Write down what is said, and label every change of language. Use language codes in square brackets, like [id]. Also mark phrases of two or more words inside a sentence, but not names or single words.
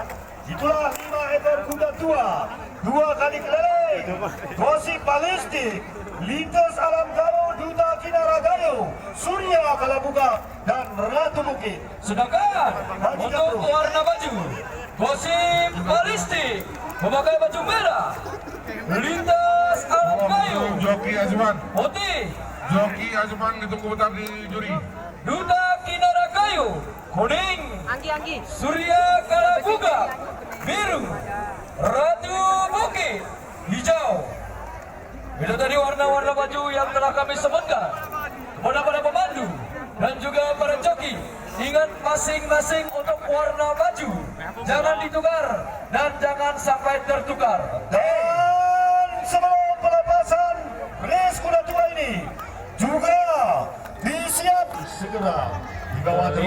[id] Itulah 5 ekor kuda tua, 2 kali keliling, gosip balistik, lintas alam galuh Duta Kinaragayo, Surya Kalabuga, dan Ratu Bukit. Sedangkan untuk warna baju, gosip balistik memakai baju merah, lintas alam kayu, Joki Azman, putih, Joki Azman ditunggu bentar di juri. Duta Kinaragayo, kuning, Anggi. Surya Kalabuga, biru, Ratu Bukit, hijau. Itu tadi warna-warna baju yang telah kami sebutkan kepada para pemandu dan juga para joki. Ingat masing-masing untuk warna baju, jangan ditukar dan jangan sampai tertukar. Dan sebelum pelepasan race kuda tua ini juga disiap segera dibawa terus